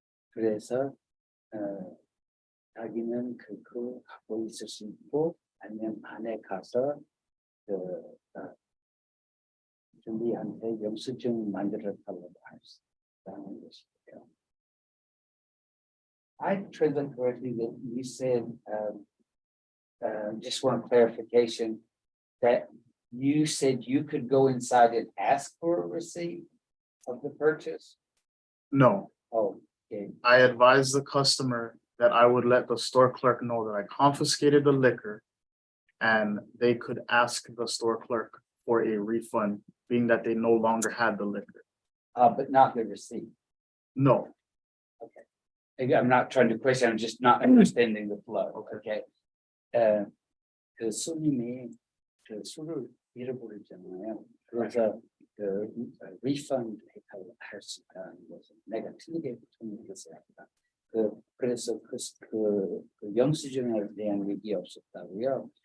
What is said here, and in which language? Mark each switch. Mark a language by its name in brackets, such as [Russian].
[Korean] 그래서 자기는 그거 갖고 있을 수 있고 아니면 안에 가서 준비한테 영수증 만들어 달라고 할 수 있다는 것이고요. [English] I translate correctly that you said, just one clarification, that you said you could go inside and ask for a receipt of the purchase? No, Oh, okay. I advised the customer that I would let the store clerk know that I confiscated the liquor and they could ask the store clerk for a refund, being that they no longer had the liquor. But not the receipt. No, Again, I'm not trying to question, I'm just not understanding the flow, okay? [Korean] 그 손님이 그 술을 잃어버렸잖아요. 그래서 그 refund 할 수 있다는 것은 내가 틀리게 통일했어야 한다. 그래서 그 영수증에 대한 얘기 없었다고요.